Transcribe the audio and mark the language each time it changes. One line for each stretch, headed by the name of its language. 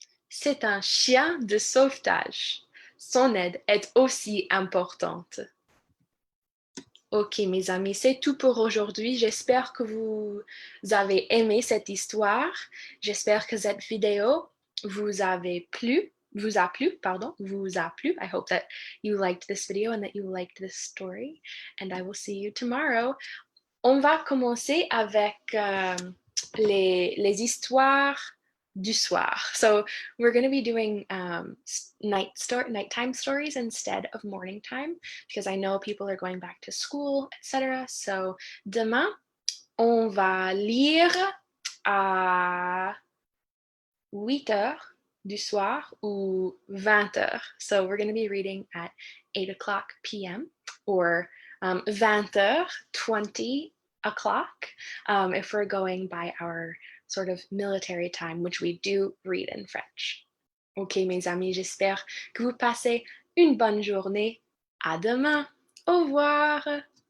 French: C'est un chien de sauvetage. Son aide est aussi importante. Ok, mes amis, c'est tout pour aujourd'hui. J'espère que vous avez aimé cette histoire. J'espère que cette vidéo vous a plu. vous a plu, pardon, vous a plu.
English: I hope that you liked this video and that you liked this story. And I will see you tomorrow.
French: On va commencer avec les histoires du soir.
English: So we're going to be doing nighttime stories instead of morning time because I know people are going back to school, etc.
French: So demain, on va lire à 8 heures du soir ou 20 heures.
English: So we're going to be reading at 8 o'clock p.m. or 20 heures, 20 o'clock, if we're going by our sort of military time, which we do read in French.
French: Ok, mes amis, j'espère que vous passez une bonne journée. À demain. Au revoir.